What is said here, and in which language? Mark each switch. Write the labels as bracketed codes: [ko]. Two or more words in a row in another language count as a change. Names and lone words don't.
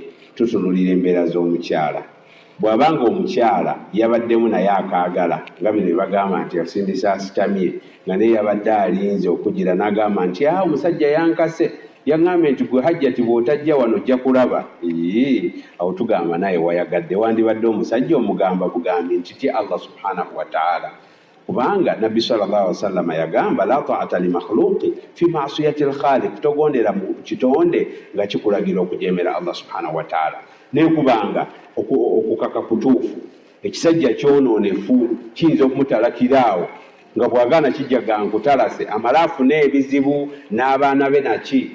[lg] Tutunulira embeera z'omukyala. Bw'abanga omukyala yabaddemu naye akaagala nga bino bagamba nti asindisa asitamye nga naye yabadde alinze okugira n'agamba nti omusajja yankase yaŋŋambye nti gwe hajjati bw'otajja wano ojja kulaba. Awo tugamba naye wayagadde. Wandibadde omusajja omugamba bugambi nti ti [ar] الله سبحانه وتعالى, [lg] kubanga nabbi [ar] صلى الله عليه وسلم [lg] yagamba [ar] لا طاعة لمخلوق في معصية الخالق, [lg] togondera mu kitonde nga kikulagira okujemera [ar] الله سبحانه وتعالى. [lg] Naye kubanga okukaka kutuufu ekisajja kyonoonefu kiyinza okumutalakiraawo nga bw'agaana kijjaga nkutalase amala afune ebizibu n'abaana be naki.